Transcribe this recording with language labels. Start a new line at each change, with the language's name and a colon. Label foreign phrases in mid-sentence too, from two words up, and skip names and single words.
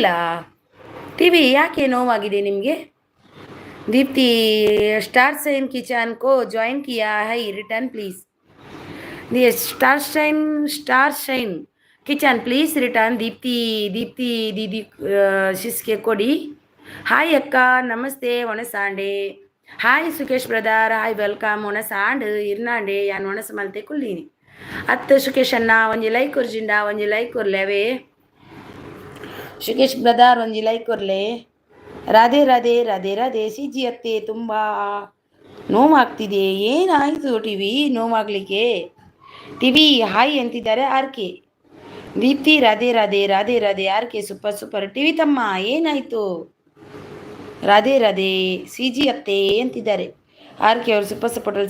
Kannada: ಟಿವಿ ಯಾಕೆ ನೋವಾಗಿದೆ ನಿಮಗೆ.
Hindi: ದೀಪ್ತಿ ಸ್ಟಾರ್ ಸೈನ್ ಕಿಚನ್ को जॉइन किया है,
English: return please. Star Shine Kitchen please return.
Kannada: ದೀಪ್ತಿ ದೀದಿ ಶಿಸ್ಗೆ ಕೊಡಿ. ಹಾಯ್ ಅಕ್ಕ ನಮಸ್ತೆ ಒಣಸಾಂಡೆ. ಹಾಯ್ ಸುಕೇಶ್ ಬ್ರದರ್,
English: hi welcome.
Tulu: ಒಣಸಾಂಡ್ ಇರ್ನಾಂಡೆ ಯಾನ್ ಒಣಸ ಮಲ್ತೆ ಕುಳ್ಳೀನಿ. ಅತ್ತ ಸುಕೇಶ್ ಅಣ್ಣ ಒಂಜಿ ಲೈಕ್ ಕೊರ್ಜಿಂಡ, ಒಂಜಿ ಲೈಕ್ ಕೊರ್ಲೇವೆ. ಸುಕೇಶ್ ಬ್ರದರ್ ಒಂಜಿ ಲೈಕ್ ಕೊರ್ಲೆ.
Kannada: ರಾಧೆ ರಾಧೆ ರಾಧೆ ರಾಧೆ. CG ಅತ್ತೆ ತುಂಬ ನೋವಾಗ್ತಿದೆ, ಏನಾಯಿತು ಟಿವಿ ನೋವಾಗಲಿಕ್ಕೆ. ಟಿವಿ ಹಾಯ್ ಅಂತಿದ್ದಾರೆ. RK. ದೀಪ್ತಿ ರಾಧೆ ರಾಧೆ ರಾಧೆ ರಾಧೆ. RK ಸೂಪರ್. ಟಿವಿ ತಮ್ಮ ಏನಾಯಿತು. ರಾಧೆ ರಾಧೆ. CG ಅತ್ತೆ ಅಂತಿದ್ದಾರೆ. RK ಅವರು
English: super supportalli.